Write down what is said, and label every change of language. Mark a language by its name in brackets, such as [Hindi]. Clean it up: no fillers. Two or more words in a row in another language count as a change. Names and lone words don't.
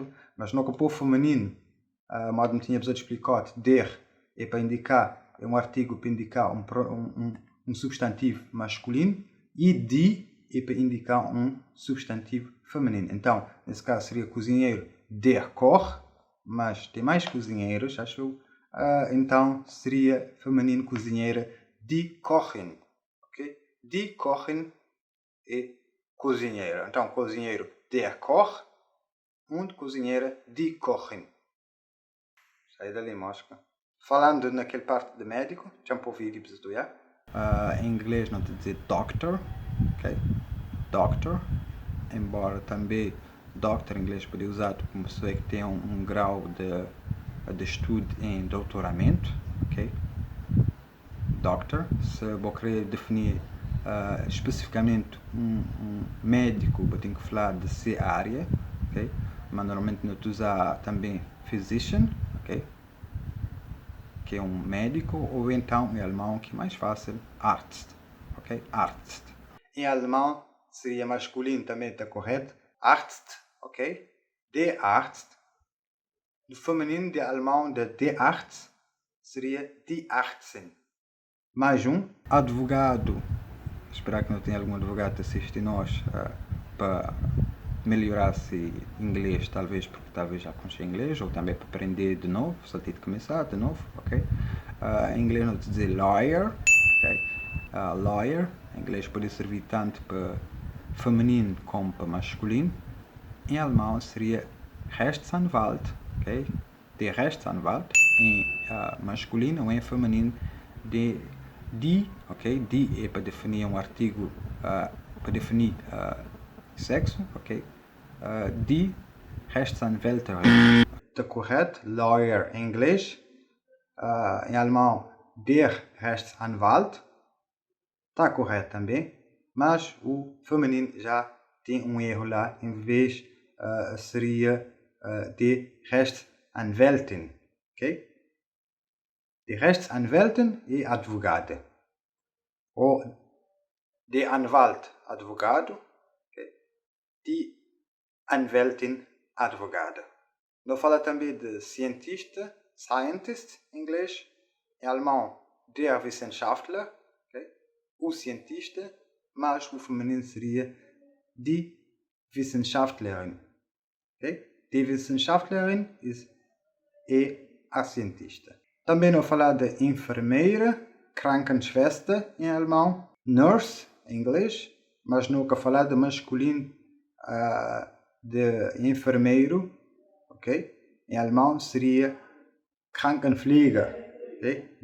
[Portuguese] Mas no campo feminino, modo me tinha explicado, der é para indicar, é um artigo para indicar um substantivo masculino e die é para indicar um substantivo feminino. Então, nesse caso seria cozinheiro [German] der Koch, [Portuguese] mas tem mais cozinheiros, acho eu. Então, seria feminino cozinheira [German] die Kochin. [Portuguese] Okay? [German] Die Kochin [Portuguese] é cozinheiro. Então, cozinheiro [German] der Koch und [Portuguese] cozinheira [German] die Kochin. [Portuguese] Sai dali, mosca. Falando naquela parte de médico, já me ouvi ir para estudar. Em inglês não te dizer doctor, ok? Doctor, embora também doctor em inglês pode ser usado como pessoa que tem um grau de estudo em doutoramento, ok? Doctor, se eu querer definir especificamente um médico, eu tenho que falar de sua área, ok? Mas normalmente não usa também physician, ok? Que é um médico, ou então em alemão, que é mais fácil, Arzt, ok? Arzt. Em alemão seria masculino também, está correto? [German] Arzt, [Portuguese] ok? [German] Der Arzt. [Portuguese] No feminino de alemão de [German] der Arzt [Portuguese] seria [German] die Arztin. [Portuguese] Mais um, advogado. Espero que não tenha algum advogado que assiste nós para melhorar esse inglês, talvez porque talvez já conheça inglês, ou também para aprender de novo, só tem de começar de novo, ok? Em inglês não te dizer lawyer, ok? Lawyer, em inglês pode servir tanto para feminino como para masculino. Em alemão seria Rechtsanwalt, ok? [German] Der Rechtsanwalt, [Portuguese] em masculino ou em feminino de die, ok? Die é para definir um artigo, para definir sexo, ok? [German] Die Rechtsanwälterin. [Portuguese] Está correto? Lawyer em inglês. Em alemão, [German] der Rechtsanwalt. [Portuguese] Está correto também. Mas o feminino já tem um erro lá. Em vez, seria [German] die Rechtsanwältin. [Portuguese] Ok? [German] Die Rechtsanwältin [Portuguese] é advogada. Ou [German] der Anwalt, [Portuguese] advogado. Okay? [German] Die Anwältin, [Portuguese] advogada. Não fala também de cientista, scientist, em inglês. Em alemão, [German] der Wissenschaftler, [Portuguese] okay? O cientista, mas o feminino seria [German] die Wissenschaftlerin. [Portuguese] Okay? [German] Die Wissenschaftlerin [Portuguese] é a cientista. Também não falar de enfermeira, Krankenschwester em alemão, nurse em inglês, mas nunca falar de masculino de enfermeiro, ok? Em alemão seria Krankenpfleger, ok?